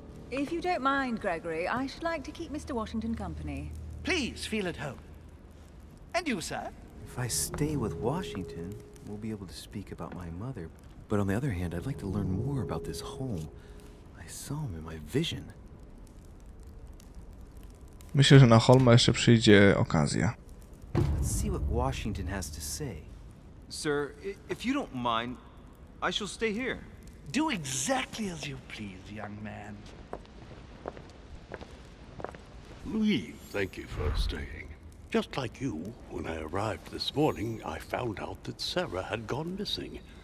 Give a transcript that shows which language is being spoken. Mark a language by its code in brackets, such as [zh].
[en] If you don't mind, Gregory, I should like to keep Mr. Washington company. Please feel at home. And you, sir? If I stay with Washington, we'll be able to speak about my mother. But on the other hand, I'd like to learn more about this home. I saw him in my vision. [pl] Myślę, że na Holma jeszcze przyjdzie okazja. [en] Let's see what Washington has to say. Sir, if you don't mind, I shall stay here. Do exactly as you please, young man. Louis, thank you for staying. Just like you, when I arrived this morning, I found out that Sarah had gone missing.